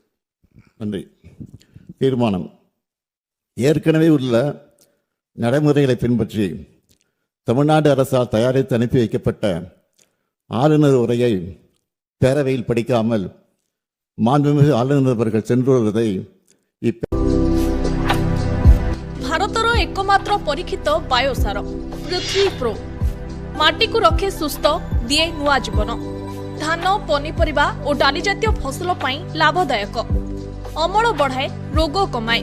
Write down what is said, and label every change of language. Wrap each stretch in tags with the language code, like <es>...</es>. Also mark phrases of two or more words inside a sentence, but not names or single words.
<ta>நன்றி. தீர்மானம். ஏற்கனவே உள்ள நடைமுறைகளை பின்பற்றி தமிழ்நாடு அரசால் தயாரித்து அனுப்பி வைக்கப்பட்ட ஆளுநர் உரையை பேரவையில் படிக்காமல் மாண்புமிகு ஆளுநர் அவர்கள் சென்று வருவதை</ta> <or>ଭାରତର ଏକମାତ୍ର ପରୀକ୍ଷିତ ବାୟୋସାର ପୃଥ୍ୱୀ ପ୍ରୋ ମାଟିକୁ ରଖେ ସୁସ୍ଥ, ଦିଏ ନୂଆ ଜୀବନ। ଧାନ, ପନିପରିବା ଓ ଡାଲି ଜାତୀୟ ଫସଲ ପାଇଁ ଲାଭଦାୟକ, ଅମଳ ବଢ଼ାଏ, ରୋଗ କମାଏ।</or>